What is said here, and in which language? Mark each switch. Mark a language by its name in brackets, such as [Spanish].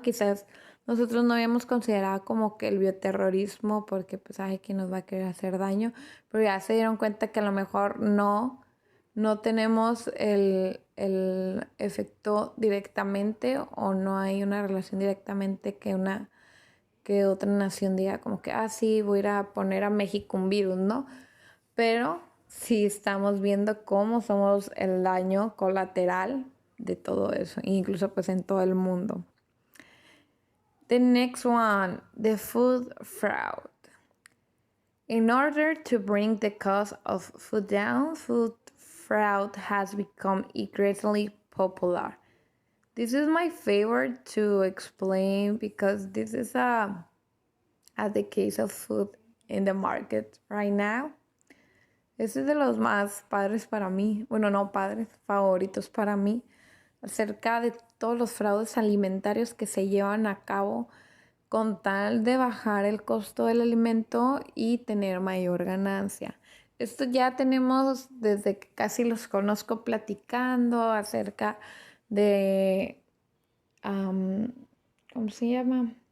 [Spanish] Quizás nosotros no habíamos considerado como que el bioterrorismo, porque pues hay quien nos va a querer hacer daño, pero ya se dieron cuenta que a lo mejor no tenemos el efecto directamente o no hay una relación directamente que otra nación diga como que, sí, voy a ir a poner a México un virus, ¿no? Pero sí estamos viendo cómo somos el daño colateral de todo eso, incluso pues en todo el mundo. [English] The next one, the food fraud. In order to bring the cost of food down, food fraud has become increasingly popular. This is my favorite to explain because this is the case of food in the market right now. [Spanish] Este es de los más padres para mí, bueno, no padres, favoritos para mí, acerca de todos los fraudes alimentarios que se llevan a cabo con tal de bajar el costo del alimento y tener mayor ganancia. Esto ya tenemos desde que casi los conozco platicando acerca de, ¿cómo se llama?